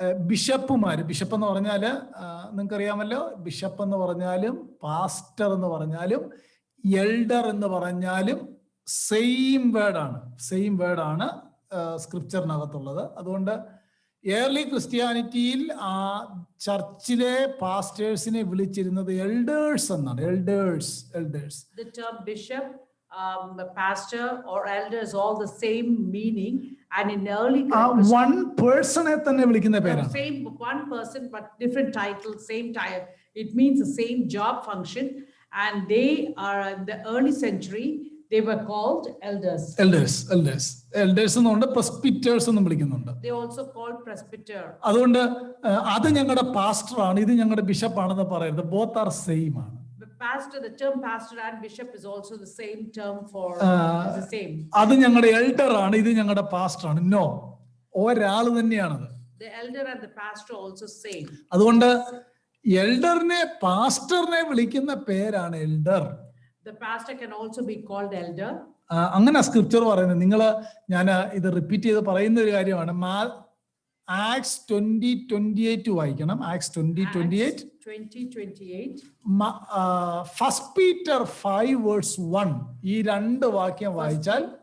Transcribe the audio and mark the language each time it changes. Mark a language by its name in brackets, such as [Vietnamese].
[Malayalam] ബിഷപ്പുമാര്, bishop എന്ന് പറഞ്ഞാല് നിങ്ങൾക്കറിയാമല്ലോ, ബിഷപ്പ് എന്ന് പറഞ്ഞാലും പാസ്റ്റർ എന്ന് പറഞ്ഞാലും എൽഡർ എന്ന് പറഞ്ഞാലും സെയിം വേർഡാണ് സ്ക്രിപ്ചറിനകത്തുള്ളത്. അതുകൊണ്ട് ഏർലി ക്രിസ്ത്യാനിറ്റിയിൽ ആ ചർച്ചിലെ പാസ്റ്റേഴ്സിനെ വിളിച്ചിരുന്നത് എൽഡേഴ്സ് എന്നാണ്. Elders. [English] The term bishop, pastor or elder is all the same meaning, and in early [Malayalam] one പേഴ്സണെ തന്നെ വിളിക്കുന്ന പേരാണ്. [English] same one person but different title, same title. It means the same job function, and they are in the early century they were called elders. [Malayalam] Elders എന്നുണ്ട്, പ്രസ്പിറ്റേഴ്സ് എന്നും വിളിക്കുന്നുണ്ട്. [English] They also called presbyter. [Malayalam] അതുകൊണ്ട് അത് ഞങ്ങളുടെ പാസ്റ്ററാണ്, ഇത് ഞങ്ങളുടെ ബിഷപ്പാണെന്ന് പറയരുത്. [English] Both are same ആണ്. Pastor, the term pastor and bishop is also the same term for the same. [Malayalam] അത് ഞങ്ങളുടെ എൽഡർ ആണ്, ഇത് ഞങ്ങളുടെ പാസ്റ്റർ ആണ്. നോ, ഒരാൾ തന്നെയാണത്. [English] The elder and the pastor also same. [Malayalam] അതുകൊണ്ട് എൽഡറിനെ പാസ്റ്ററിനെ വിളിക്കുന്ന പേരാണ് elder. [English] The pastor can also be called elder. [Malayalam] അങ്ങനെ സ്ക്രിപ്ചർ പറയുന്നത്. ഞാൻ ഇത് റിപ്പീറ്റ് ചെയ്ത് പറയുന്ന ഒരു കാര്യമാണ്. ആക്ട്സ് 20:28 വായിക്കണം. ആക്ട്സ് 20:28. 20:28. ഫസ്റ്റ് പീറ്റർ 5:1 ഈ രണ്ട് വാക്യം വായിച്ചാൽ,